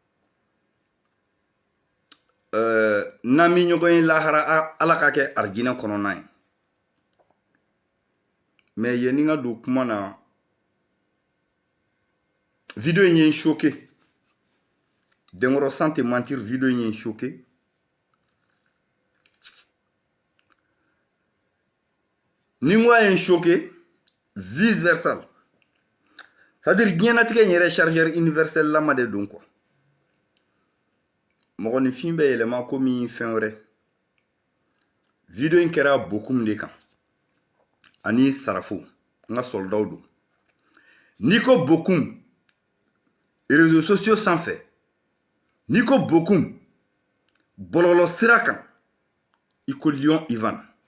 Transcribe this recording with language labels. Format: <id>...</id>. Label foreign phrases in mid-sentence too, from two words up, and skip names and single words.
<bm>n'an bɛ ɲɔgɔn ye lahara ala k'a kɛ arijinɛ kɔnɔna ye mais yen ni n ka don kuma na video in ye n choqué denkɔrɔ</bm> <fr>sans te mentir</fr> <bm>video in ye n choqué ni n ko a ye n choqué</bm> <fr>vice versa c'est-à-dire</fr> <bm>diɲɛnatigɛ in yɛrɛ</bm> <fr>chargeur universel</fr> <bm>lama de don quoi mɔgɔninfin bɛ yɛlɛma komi fɛn wɛrɛ video in kɛra Bokum de kan ani Sarafo n ka soldaw don n'i ko Bokum</bm> <fr>réseaux sociaux</fr> <bm>sanfɛ n'i ko Bokum bɔlɔlɔ sira kan i ko Lion Ivan</bm>